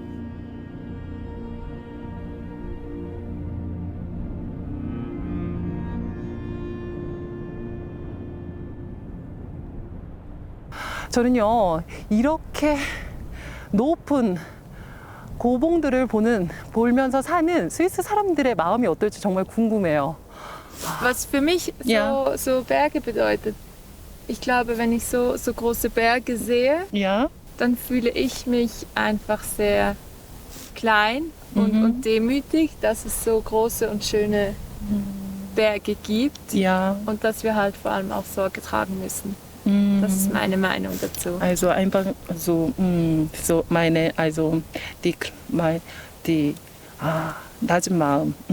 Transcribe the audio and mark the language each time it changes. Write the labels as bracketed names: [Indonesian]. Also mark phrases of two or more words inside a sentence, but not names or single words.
[Korean] 저는요, 이렇게 높은 고봉들을 보면서 사는 스위스 사람들의 마음이 어떨지 정말 궁금해요. [German] Was für mich Ja. so Berge bedeutet, ich glaube, wenn ich so große Berge sehe, Ja. dann fühle ich mich einfach sehr klein und demütig, dass es so große und schöne Berge gibt Ja. und dass wir halt vor allem auch Sorge tragen müssen. Das ist meine Meinung dazu. Also einfach so, [Korean] 낮은 마음.